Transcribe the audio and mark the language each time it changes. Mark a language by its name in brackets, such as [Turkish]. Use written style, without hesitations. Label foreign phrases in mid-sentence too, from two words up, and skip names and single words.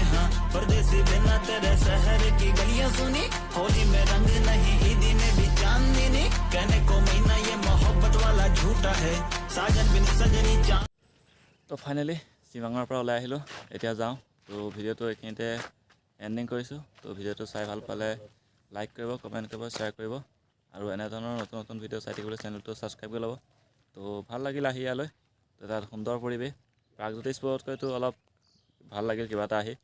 [Hindi] हाँ परदेसी बिना तेरे शहर की गलियां सुनी, होली में रंग नहीं ईदी में भी चांदनी नहीं, कहने को महीना ये मोहब्बत वाला झूठा है, साजन बिन सजनी चांद। [Assamese] তো ফাইনেলি চিমাঙৰ পৰা ওলাই আহিলোঁ, এতিয়া যাওঁ। তো ভিডিঅ'টো এইখিনিতে এণ্ডিং কৰিছোঁ। তো ভিডিঅ'টো চাই ভাল পালে লাইক কৰিব, কমেণ্ট কৰিব, শ্বেয়াৰ কৰিব, আৰু এনেধৰণৰ নতুন নতুন ভিডিঅ' চাই থাকিবলৈ চেনেলটো ছাবস্ক্ৰাইব কৰি ল'ব। তো ভাল লাগিল আহি ইয়ালৈ, তো তাত সুন্দৰ পৰিৱেশ, প্ৰাগজ্যোতিষ স্পটতকৈতো অলপ ভাল লাগিল কিবা এটা আহি।